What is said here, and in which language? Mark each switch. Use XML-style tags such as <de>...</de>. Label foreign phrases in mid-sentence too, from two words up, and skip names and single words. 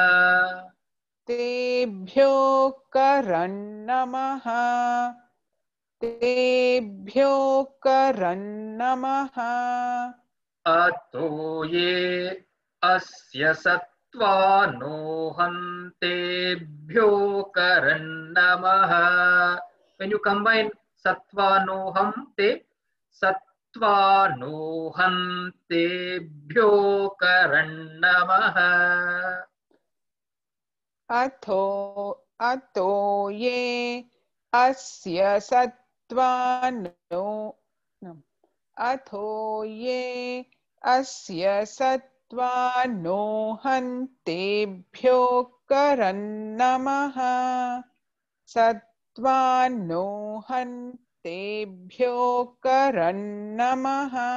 <sa>तेभ्यो करन्नमः. तेभ्यो करन्नमः. अतो ये अस्य सत्त्वानोहं तेभ्यो करन्नमः.</sa> <en>When you combine</en> <sa>सत्त्वानोहं ते, सत्त्वा नो हन्तेभ्यो करन्नमः अतो ये अस्य सत्त्वानो अथो ये अस्य सत्त्वानो हन्तेभ्यो करन्नमः सत्त्वानो हन्तेभ्यो करन्नमः</sa>